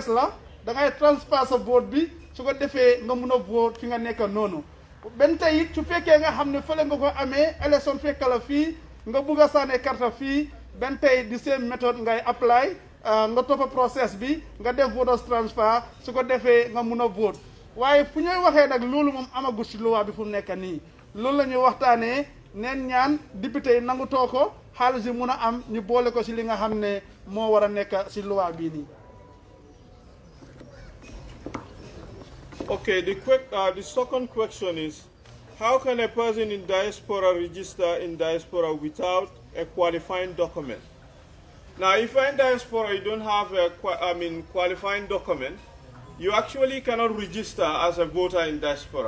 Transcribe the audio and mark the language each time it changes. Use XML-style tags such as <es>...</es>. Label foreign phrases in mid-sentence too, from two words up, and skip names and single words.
<wo>la da ngay transfer sa vote bi su ko defee nga mun a vote fi nga nekk noonu benn tey it su fekkee nga xam ne fële nga ko amee élection fekk la fii nga bugg a sànni carte fii benn tey di same méthode ngay apply nga toppa process bi nga def</wo> <en>voters transfer</en> <wo>su ko defee nga mun a vote waaye fu ñuy waxee nag loolu moom amagut si loi bi fu nekk nii loolu la ñuy waxtaanee neen ñaan député yi nangu too ko xaalis yi mun a am ñu boole ko si li nga xam ne moo war a nekk si loi bii nii.</wo> <en>Okay, the second question is, how can a person in diaspora register in diaspora without a qualifying document? Now, if you're in diaspora, you don't have a qualifying document, you actually cannot register as a voter in diaspora.</en>